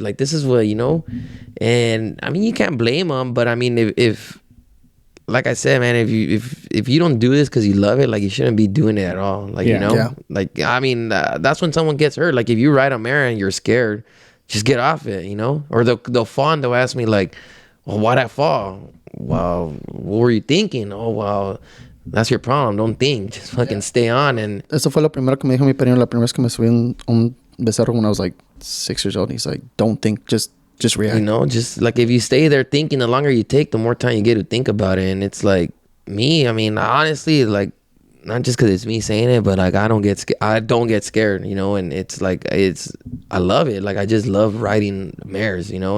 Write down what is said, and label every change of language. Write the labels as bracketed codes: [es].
[en] Like, this is what, you know. And I mean, you can't blame him, but I mean, if like I said, man, if you don't do this because you love it, like, you shouldn't be doing it at all. Like, you know, like, I mean, that's when someone gets hurt. Like, if you ride a mare and you're scared, just get off it, you know. Or they'll fall and they'll ask me, like, well, why'd I fall? Well, what were you thinking? Oh, well, that's your problem. Don't think. Just fucking stay on. And [es] eso fue lo primero que me dijo mi padrino la primera vez que me subí un becerro [en] when I was like 6 years old. He's like, don't think, just react. You know, just like if you stay there thinking, the longer you take, the more time you get to think about it. And it's like me. I mean, honestly, like, not just because it's me saying it, but like I don't get scared, you know. And it's like I love it. Like, I just love riding mares, you know.